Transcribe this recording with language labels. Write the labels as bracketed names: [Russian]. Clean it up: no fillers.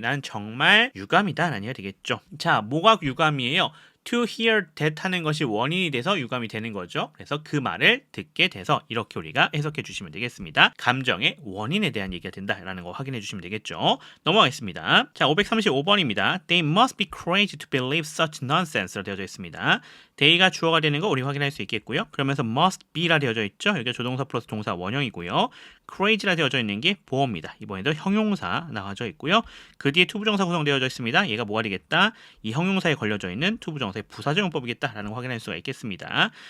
[Korean] 나는 정말 유감이다 라는 얘기가 되겠죠. 자, 뭐가 유감이에요? to hear that 하는 것이 원인이 돼서 유감이 되는 거죠. 그래서 그 말을 듣게 돼서 이렇게 우리가 해석해 주시면 되겠습니다. 감정의 원인에 대한 얘기가 된다라는 거 확인해 주시면 되겠죠. 넘어가겠습니다. 자, 535번입니다. [English] They must be crazy to believe such nonsense로 [Korean] 되어져 있습니다. they가 주어가 되는 거 우리 확인할 수 있겠고요. 그러면서 must be라 되어져 있죠. 여기가 조동사 플러스 동사 원형이고요. crazy라 되어져 있는 게 보어입니다. 이번에도 형용사 나와져 있고요. 그 뒤에 투부정사 구성되어져 있습니다. 얘가 뭐가 되겠다? 이 형용사에 걸려져 있는 투부정사의 부사적용법이겠다라는 거 확인할 수가 있겠습니다.